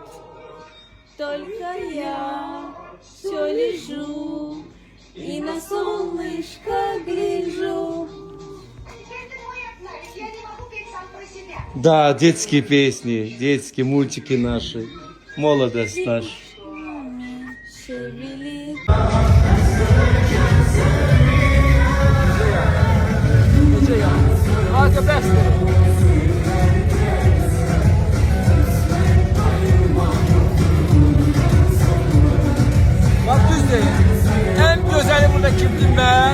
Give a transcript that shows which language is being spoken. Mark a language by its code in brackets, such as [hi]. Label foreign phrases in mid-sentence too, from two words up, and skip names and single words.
[ru] Только я все лежу и на солнышко гляжу. Да, детские песни, детские мультики наши. Молодость наша. Шевелит. [tr] Bak düz değil. En güzeli burada kimdim ben?